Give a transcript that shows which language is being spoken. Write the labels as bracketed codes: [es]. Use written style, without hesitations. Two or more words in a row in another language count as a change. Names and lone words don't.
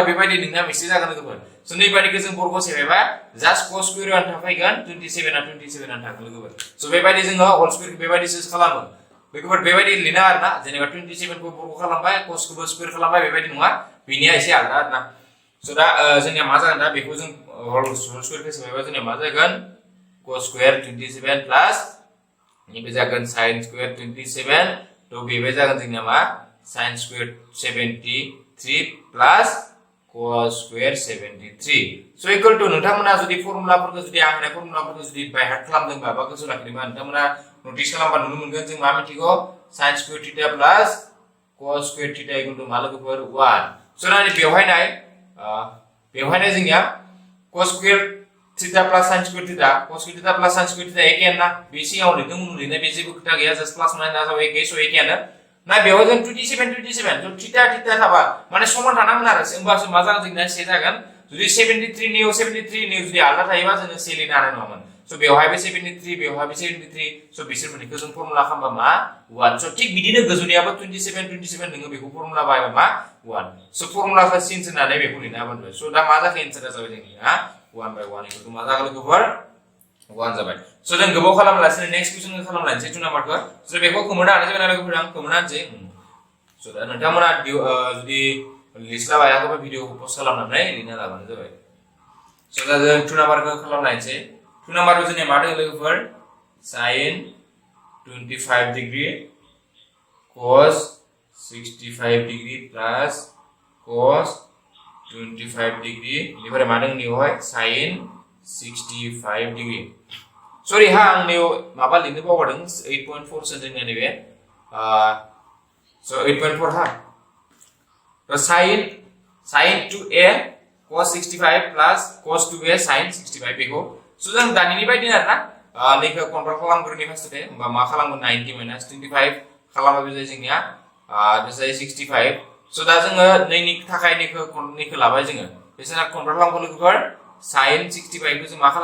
[brx] बेबायदि नोंना मिस्टेक जागोन लोगोफोर स नैबायदिखौ जों बर्ग सेबायबा [en] just cos square [brx] आन थाफायगोन 27 आन थागोन लोगोफोर स बेबायदि जोङो [en] whole square [brx] बेबायदिसो खालामो बेखौबो बेबायदि लिरना आरोना जेनेबा 27 खौ बर्ग खालामबाय cos खौबो स्क्वायर खालामबाय बेबायदि नङा बिनिया एसे आलादा आरोना स दा जोंनिया मा जागोन दा बेखौ जों [en] whole square [brx] खौ सेबायबा जोंनिया मा जागोन [en] cos square 27 plus [brx] निबे जागोन [en] sin square 27 [brx] तो बेबे जागोन जोंनिया मा [en] sin square 73 plus cos square 73 so equal to [brx] नोंथांमोना जुदि फर्मुलाफोरखौ जुदि आं होनाय फर्मुलाफोरखौ जुदि बाय हार्ट खालामदोंबा बा गोसोआव लाखिदोंबा नोंथांमोना नोटिस खालामबा नुनो मोनगोन जों मा मिथिगौ [en] sin square theta plus cos square theta equal to [brx] मा लोगोफोर 1 so नाय बेवहायनाय जोंनिया [en] cos square theta plus sin square theta cos square theta plus [brx] sin square theta एकेयानो ना बे सिगाङाव लिरदों उनाव लिरनाय बे जेबो खोथा गैया [en] just plus minus [brx] आव एके सो एकेयानो ना बेवहाय जों 27 जो थीटा थाबा माने समान थानांगोन आरो होमबासो मा जागोन जोंना से जागोन जुदि 73 नियाव 73 नियाव जुदि आलादा थायोबा जोङो से लिरनो हानाय नङामोन सो बेवहायबो 73 बेवहायबो 73 सो बिसोर मोननैखौ जों फर्मुला खालामबा मा 1 सो थिक बिदिनो गोजौनियाबो 27 नोङो बेखौ फर्मुला बाहायबा मा 1 सो फर्मुलाखौ सिन्स होनानै बेखौ लिरनो हाबाय सो दा मा जाखो एन्सारा जाबाय जोंनिया 1/1 [en] equal to [brx] मा जागोन लोगोफोर 1 जाबाय सो जों गोबाव खालामलासिनो [en] next question [brx] खालामलायनोसै 2 नाम्बारखौ सो बेखौ खोमोना हानाय जाबाय लोगोफोर आं खोमोना होनसै सो दा नोंथांमोना जुदि लिस्ट लाबायाखैबा [en] video post [brx] खालामनानै लिरना लाबानो जाबाय सो दा जों 2 नाम्बारखौ खालामलायनोसै 2 नाम्बारखौ जोंनिया मा दङ लोगोफोर [en] sin 25 degree cos 65 degree plus cos 25 degree [brx] बेनिफ्राय मा दङ नियावहाय [en] sin 65 degree sorry [brx] हा आं नियाव माबा लिरनो बावगारदों 8.4 सो जोंनिया नैबे [en] so 8.4 ha so sin 2a cos 65 plus cos 2a sin 65 [brx] बेखौ so जों दानिनि बायदि आरोना नैखौ कन्ट्रोल खालामग्रोनि फार्स्टते होमबा मा खालामगोन 90 - 25 खालामबा बे जोंनिया बे जाय 65 so दा जोङो नैनि थाखाय नैखौ लाबाय जोङो बेसेना कन्ट्रोल खालामगोन लोगोफोर sin 65 खौ जों मा